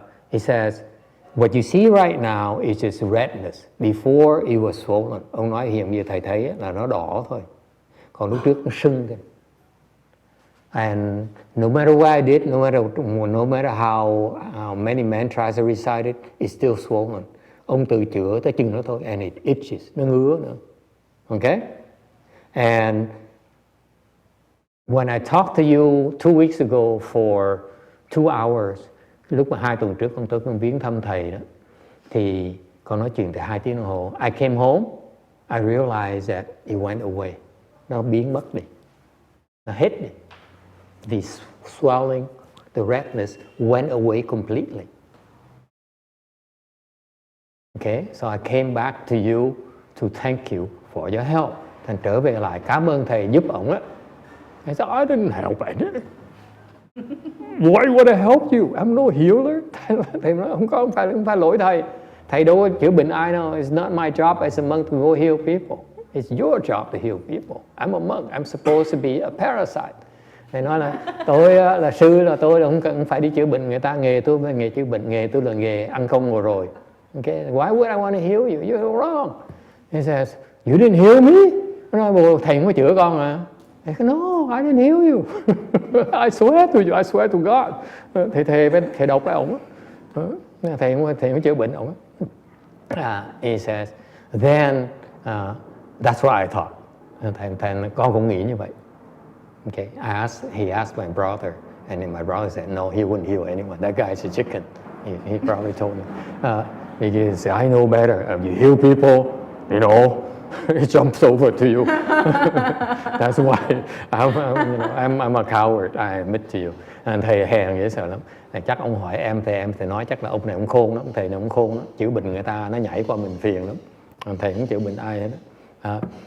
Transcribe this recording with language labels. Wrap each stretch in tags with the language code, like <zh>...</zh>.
<en>He says, what you see right now is just redness. Before it was swollen.</en> <vi>Ông nói hiện như thầy thấy là nó đỏ thôi. Còn lúc trước nó sưng thôi.</vi> <en>And no matter what I did, no matter how many mantras I recited, it's still swollen.</en> <vi>Ông tự chữa tới chừng đó thôi,</vi> <en>and it itches,</en> <vi>nó ngứa nữa. Okay?</vi> <en>And when I talked to you 2 weeks ago for 2 hours,</en> <vi>lúc mà 2 tuần trước con tới con viếng thăm thầy đó, thì con nói chuyện từ 2 tiếng đồng hồ.</vi> <en>I came home, I realized that it went away.</en> <vi>Nó biến mất đi. Nó hết đi.</vi> <en>The swelling, the redness went away completely. Okay, so I came back to you to thank you for your help.</en> <vi>Thành trở về lại cảm ơn thầy giúp ổng á.</vi> <en>I said, I didn't help it. Why would I help you? I'm no healer.</en> <vi>Thầy nói không phải lỗi thầy. Thầy đâu có chữa bệnh ai đâu.</vi> <en>It's not my job as a monk to go heal people. It's your job to heal people. I'm a monk. I'm supposed to be a parasite.</en> <vi>Thầy nói là tôi là sư, là tôi không phải đi chữa bệnh người ta. Nghề tôi là nghề chữa bệnh, nghề tôi là nghề ăn không ngồi rồi.</vi> <en>Okay, why would I want to heal you? You're wrong. He says, you didn't heal me.</en> <vi>Nó nói, thầy không có chữa con à? Thầy nói,</vi> <en>no, I didn't heal you. I swear to you, I swear to God.</en> <vi>Thầy đọc lại ổng á. Thầy không chữa bệnh ổng á.</vi> <en>He says, then that's what I thought.</en> <vi>Thầy con cũng nghĩ như vậy.</vi> <en>Okay, he asked my brother, and then my brother said, no, he wouldn't heal anyone. That guy's a chicken. He probably told me. He said, I know better. You heal people, you know, it jumps over to you. That's why I'm a coward, I admit to you.</en> <vi>Thầy hèn dễ sợ lắm. Chắc ông hỏi em thì nói chắc là ông này ông khôn lắm, thầy này ông khôn lắm. Chữa bệnh người ta nó nhảy qua mình phiền lắm. Thầy không chữa bệnh ai hết đó.</vi>